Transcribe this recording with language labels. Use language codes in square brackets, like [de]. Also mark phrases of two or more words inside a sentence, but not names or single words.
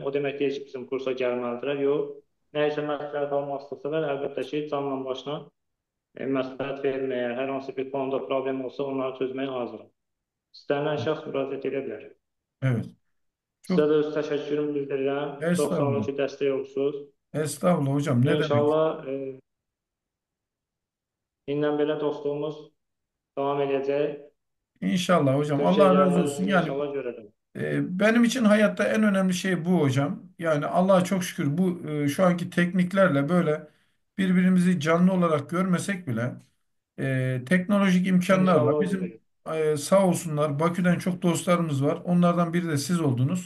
[az] O demək deyil ki, bizim kursa gəlməlidirlər. Yox, nə isə məsləhət almaq istəsələr, əlbəttə ki, canla başla məsləhət verməyə, hər hansı bir konuda problem olsa onları çözməyə hazıram. İstənilən şəxs müraciət edə bilər. [tr] Evet. [az] Sizə [tr] Çok [az] də öz təşəkkürümü bildirirəm. Çox sağ olun estağfurullah. ki, dəstək olursunuz. [tr] Estağfurullah hocam ne demek? [az] İnşallah indən belə dostluğumuz davam edəcək. [tr] İnşallah hocam. [az] Türkiyə Allah razı olsun. gələcəyinizi [tr] Yani [az] inşallah görərəm. [tr] benim için hayatta en önemli şey bu hocam. Yani Allah'a çok şükür bu şu anki tekniklerle böyle birbirimizi canlı olarak görmesek bile teknolojik imkanlarla [az] İnşallah bizim olacaq. [tr] sağ olsunlar Bakü'den çok dostlarımız var. Onlardan biri de siz oldunuz.